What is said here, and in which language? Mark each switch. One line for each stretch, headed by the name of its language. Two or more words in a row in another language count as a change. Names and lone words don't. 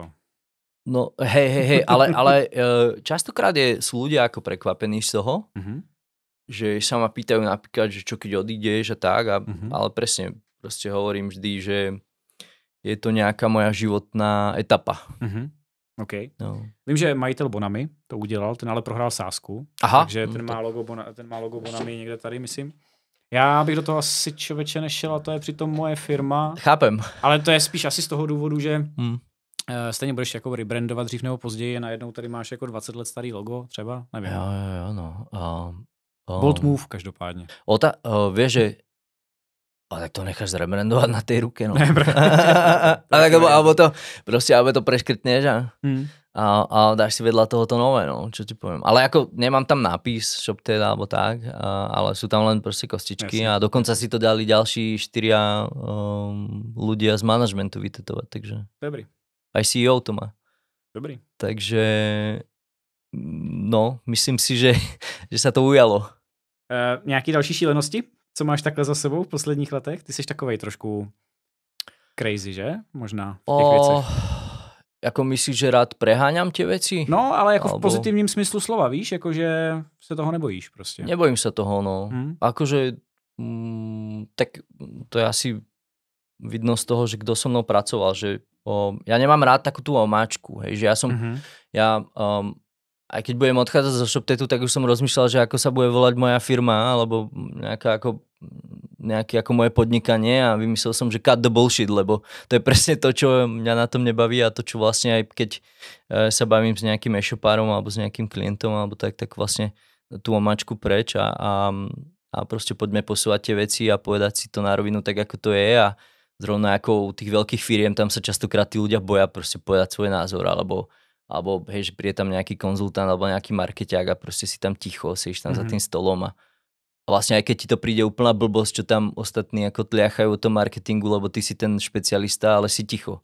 Slovak: No hej, ale častokrát sú ľudia ako prekvapení z toho, že sa ma pýtajú napríklad, že čo keď odídeš a tak, ale presne proste hovorím vždy, že je to nejaká moja životná etapa. OK. No.
Czech: Vím, že majitel Bonami to udělal, ten ale prohrál sázku. Aha. Takže ten má logo Bonami někde tady, myslím. Já bych do toho asi člověče nešel a to je přitom moje firma.
Slovak: Chápem.
Czech: Ale to je spíš asi z toho důvodu, že stejně budeš jako rebrandovat dřív nebo později a najednou tady máš jako 20 let starý logo třeba, nevím. Jo, no.
English: Bold move
Czech: každopádně.
Slovak: Vieš, že ale tak to necháš zrebrandovať na tej ruke, no. Alebo to preškrtneš a dáš si vedľa tohoto nové, no, čo ti poviem. Ale ako nemám tam nápis ShopTet alebo tak, ale sú tam len proste kostičky. Jasne. A dokonca si to dali ďalší 4 ľudia z manažmentu vytetovať, takže. Dobrý. Aj CEO to má. Dobrý. Takže no, myslím si, že sa to ujalo.
Czech: Nějaký další šílenosti? Co máš takhle za sebou v posledních letech? Ty jsi takovej trošku crazy, že? Možná v těch věcech. Jako myslíš,
Slovak: že rád preháňam tie veci?
Czech: No, ale jako v pozitivním smyslu slova, víš? Jakože se toho nebojíš prostě.
Slovak: Nebojím sa toho, no. Akože, tak to je asi vidno z toho, že kdo so mnou pracoval, že ja nemám rád takú tú omáčku, hej, že ja som, aj keď budem odchádzať zo ShopTetu, tak už som rozmýšľal, že ako sa bude volať moja firma, alebo nejaké ako moje podnikanie a vymyslel som, že
English: cut the bullshit,
Slovak: lebo to je presne to, čo mňa na tom nebaví a to, čo vlastne aj keď sa bavím s nejakým e-shopárom alebo s nejakým klientom, alebo tak vlastne tú omáčku preč a proste poďme posúvať tie veci a povedať si to na rovinu tak, ako to je a zrovna ako u tých veľkých firiem, tam sa častokrát tí ľudia boja proste povedať svoj názor, alebo hej, že príde tam nejaký konzultant alebo nejaký markeťák a proste si tam ticho, sedíš tam za tým stolom a vlastne aj keď ti to príde úplná blbosť, čo tam ostatní ako tliachajú o tom marketingu, lebo ty si ten špecialista, ale si ticho.